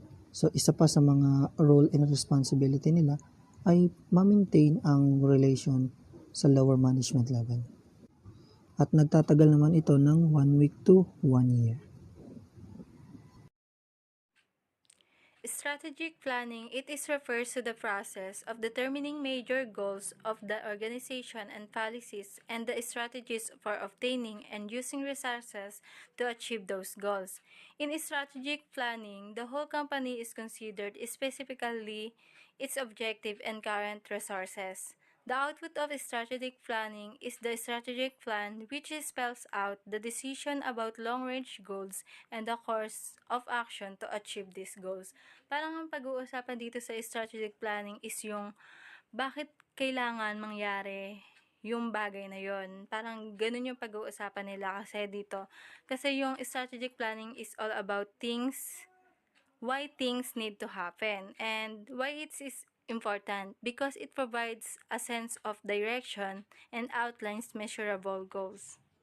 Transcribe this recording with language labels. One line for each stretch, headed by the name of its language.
Filipino: So, isa pa sa mga role and responsibility nila ay ma-maintain ang relation sa lower management level. At nagtatagal naman ito ng 1 week to 1 year.
English: Strategic planning, it is refers to the process of determining major goals of the organization and policies and the strategies for obtaining and using resources to achieve those goals. In strategic planning, the whole company is considered, specifically its objective and current resources. The output of strategic planning is the strategic plan, which spells out the decision about long-range goals and the course of action to achieve these goals.
Filipino: Parang ang pag-uusapan dito sa strategic planning is yung bakit kailangan mangyari yung bagay na yon. Parang ganun yung pag-uusapan nila kasi dito. Kasi yung
English: strategic planning is all about why things need to happen and why it is important because it provides a sense of direction and outlines measurable goals.